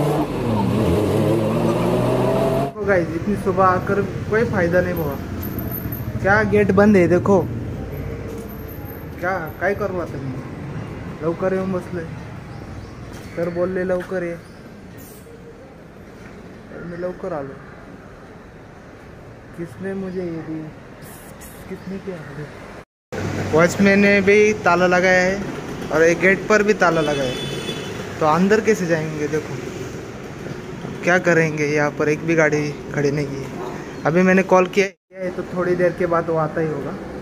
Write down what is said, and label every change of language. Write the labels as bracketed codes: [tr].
[hi] Guys, इतनी सुबह आकर कोई फायदा नहीं हुआ। क्या गेट बंद है, देखो [mr] काय करू आता मी। लवकर येऊन बसले तर बोलले लवकर ये, तर मी लवकर आलो। [hi] किसने मुझे ये दी, किसने किया? वॉचमैन ने भी ताला लगाया है और एक गेट पर भी ताला लगाया है। तो अंदर कैसे जाएंगे? देखो क्या करेंगे। यहाँ पर एक भी गाड़ी खड़ी नहीं है। अभी मैंने कॉल किया है तो थोड़ी देर के बाद वो आता ही होगा।